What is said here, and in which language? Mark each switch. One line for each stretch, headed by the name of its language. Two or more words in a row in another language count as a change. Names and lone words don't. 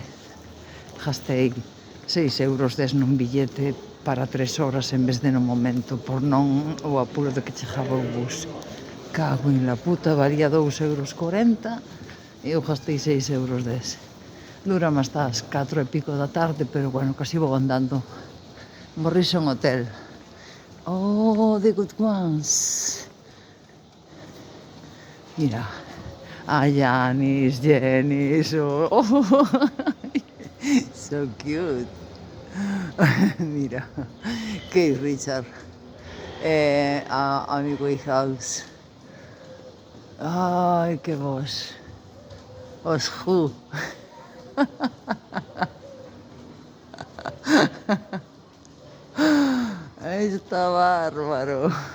Galician: Gastei 6 euros nun billete para 3 horas en vez de no momento, por non o apuro de que chegaba o bus.
Spanish: Cago en la puta,
Galician: valía 2,40 € e eu gastei 6 euros dese. Durame hasta as 4 e pico da tarde, pero bueno, casi vou andando.
English: Morrison Hotel. Oh, the good ones. Mira. Janis, Jenis, oh, so cute.
Galician: Mira, Keith Richard, Amy Winehouse. Ai, que vos. Os Who. Está bárbaro.